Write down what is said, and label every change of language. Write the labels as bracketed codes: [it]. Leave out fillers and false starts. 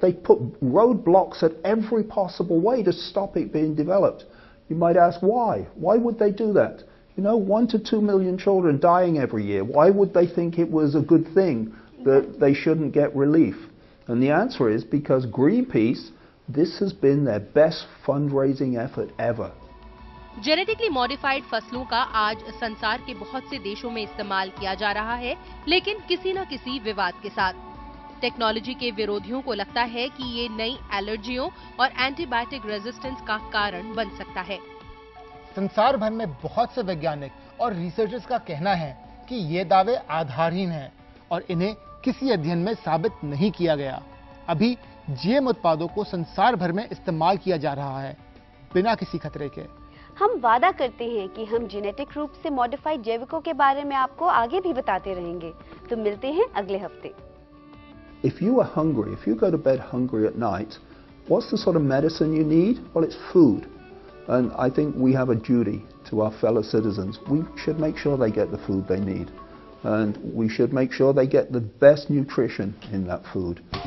[en] They put roadblocks at every possible way to stop it being developed. You might ask why? Why would they do that? You know, 1 to 2 million children dying every year. Why would they think it was a good thing that they shouldn't get relief? And the answer is because Greenpeace, this has been their best fundraising effort ever. [hi] Genetically modified फसलों का आज संसार के बहुत से देशों में इस्तेमाल किया जा रहा है, लेकिन किसी न किसी विवाद के साथ। टेक्नोलॉजी के विरोधियों को लगता है कि ये नई एलर्जियों और एंटीबायोटिक रेजिस्टेंस का कारण बन सकता है। संसार भर में बहुत से वैज्ञानिक और रिसर्चर्स का कहना है कि ये दावे आधारहीन हैं और इन्हें किसी अध्ययन में साबित नहीं किया गया। अभी जीएम उत्पादों को संसार भर में इस्तेमाल किया जा रहा है बिना किसी खतरे के। हम वादा करते हैं कि हम जेनेटिक रूप से मॉडिफाइड जैविकों के बारे में आपको आगे भी बताते रहेंगे। तो मिलते हैं अगले हफ्ते। [en] If you are hungry, if you go to bed hungry at night, what's the sort of medicine you need? Well, it's food. And I think we have a duty to our fellow citizens. We should make sure they get the food they need. And we should make sure they get the best nutrition in that food.